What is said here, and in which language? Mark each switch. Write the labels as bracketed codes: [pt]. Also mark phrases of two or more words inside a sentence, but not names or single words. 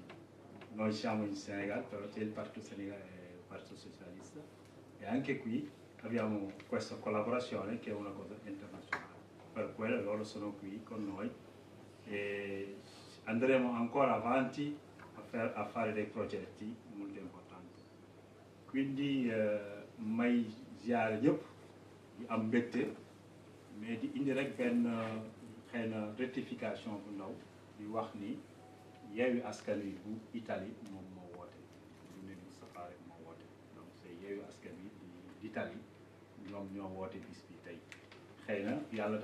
[it] Noi siamo in Senegal, però c'è il Partito Socialista, e anche qui abbiamo questa collaborazione che è una cosa internazionale. Per quello loro sono qui con noi e andremo ancora avanti a fare dei progetti molto importanti. [wo] Quindi may ziare ñëpp di am mbégte mais di indi rek benn xëy na rectification bu ndaw di wax ni Yewwi Askan Wi bu Italie moom moo woote du ne Moustapha rek moo woote [fr] donc c'est [wo] Yewwi Askan Wi d'Italie ñoom ñoo woote bis bi tey xëy na yàlla